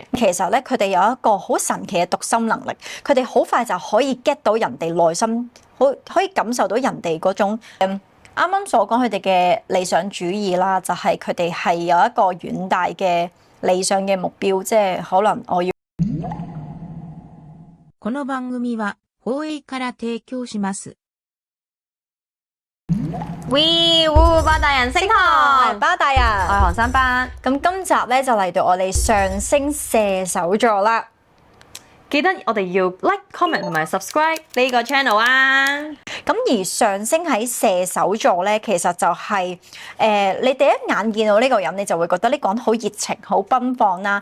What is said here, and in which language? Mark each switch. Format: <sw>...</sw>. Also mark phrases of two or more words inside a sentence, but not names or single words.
<yue>其實咧，佢哋有一個好神奇嘅讀心能力，佢哋好快就可以 get 到人哋內心，可以感受到人哋嗰種啱啱所講佢哋嘅理想主義啦，就係佢哋係有一個遠大嘅理想嘅目標，即係可能我要。</yue> <ja>この番組は放映から提供します。</ja> <yue>巴大人星堂，巴大人，我係韓生巴。咁今集咧就嚟到我哋上升射手座啦。記得我哋要 like、comment 同埋 subscribe 呢個 channel 啊！咁而上升喺射手座咧，其實就係你第一眼見到呢個人，你就會覺得呢個人好熱情、好奔放啦。</yue>